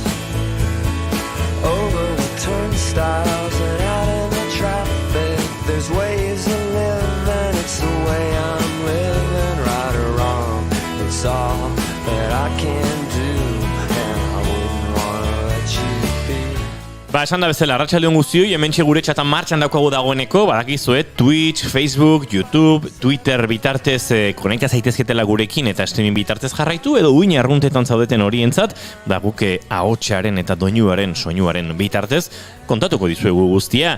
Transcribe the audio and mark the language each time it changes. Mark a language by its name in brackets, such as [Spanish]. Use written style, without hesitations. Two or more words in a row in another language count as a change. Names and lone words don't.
[English] Over the turnstiles and out in the traffic, there's ways to live, and it's the way I'm living. Right or wrong, it's all that I can do, and I wouldn't wanna let you be. [Basque] Ba, esan da bezala, arratsaldeon guztioi, hementxe gure txatan martxan daukagu dagoeneko, badakizue, Twitch, Facebook, YouTube, Twitter bitartez konekta zaitezketela gurekin eta streaming bitartez jarraitu, edo uin arruntetan zaudeten horientzat, da guke ahotsaren eta doinuaren, soinuaren bitartez, kontatuko dizuegu guztia.